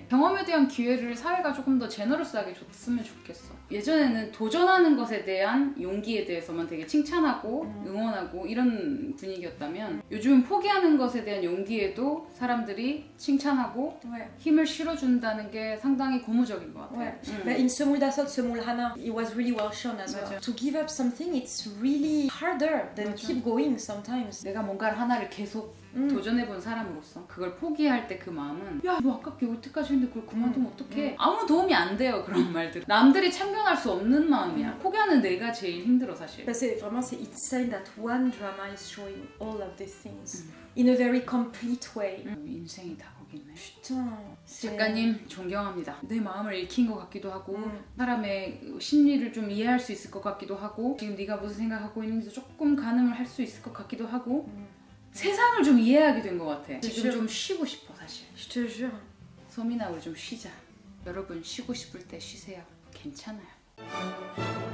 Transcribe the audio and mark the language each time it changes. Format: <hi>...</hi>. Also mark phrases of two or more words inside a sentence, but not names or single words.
<ko>경험에 대한 기회를 사회가 조금 더 제너러스하게 줬으면 좋겠어. 예전에는 도전하는 것에 대한 용기에 대해서만 되게 칭찬하고 응원하고 이런 분위기였다면 요즘은 포기하는 것에 대한 용기에도 사람들이 칭찬하고</ko> <fr>Ouais.</fr> <ko>힘을 실어준다는 게 상당히 고무적인 것 같아.</ko> <fr>Ouais. Bah,</fr> <en>in Semoul Dasot, Semoul Hana, it was really well shown as well.</en> <ko>맞아.</ko> <en>To give up something, it's really harder than</en> <ko>맞아.</ko> <en>keep going sometimes.</en> <ko>내가 뭔가를 하나를 계속 도전해본 사람으로서 그걸 포기할 때 그 마음은 야 너 아깝게 여태까지 했는데 그걸 그만두면 어떡해. 아무 도움이 안 돼요 그런 말들. 남들이 참견할 수 없는 마음이야. 포기하는 내가 제일 힘들어 사실.</ko> <fr>Bah, c'est</fr> <en>insane that one drama is showing all of these things in a very complete way.</en> <ko>인생이 다 거기 있네.</ko> <fr>Putain, c'est...</fr> <ko>작가님 존경합니다. 내 마음을 읽힌 것 같기도 하고 사람의 심리를 좀 이해할 수 있을 것 같기도 하고 지금 네가 무슨 생각하고 있는지 조금 가늠을 할 수 있을 것 같기도 하고 세상을 좀 이해하게 된 것 같아. 지금 좀 쉬고 싶어 사실.</ko> <fr>Je te jure.</fr> <ko>소민아 우리 좀 쉬자. 여러분 쉬고 싶을 때 쉬세요. 괜찮아요.</ko>